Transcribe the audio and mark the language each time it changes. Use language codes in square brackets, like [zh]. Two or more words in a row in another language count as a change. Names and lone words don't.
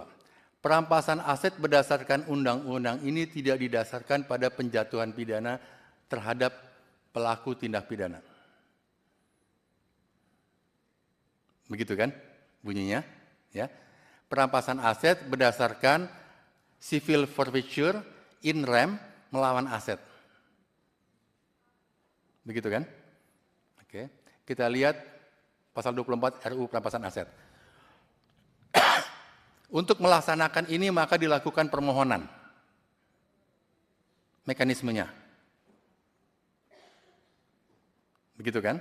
[id] Perampasan aset berdasarkan undang-undang ini tidak didasarkan pada penjatuhan pidana terhadap pelaku tindak pidana. Begitu kan bunyinya? Ya. Perampasan aset berdasarkan [en] civil forfeiture [la] in rem [id] melawan aset. Begitu kan? Oke. Kita lihat pasal 24 RUU perampasan aset. Untuk melaksanakan ini maka dilakukan permohonan. Mekanismenya. Begitu kan?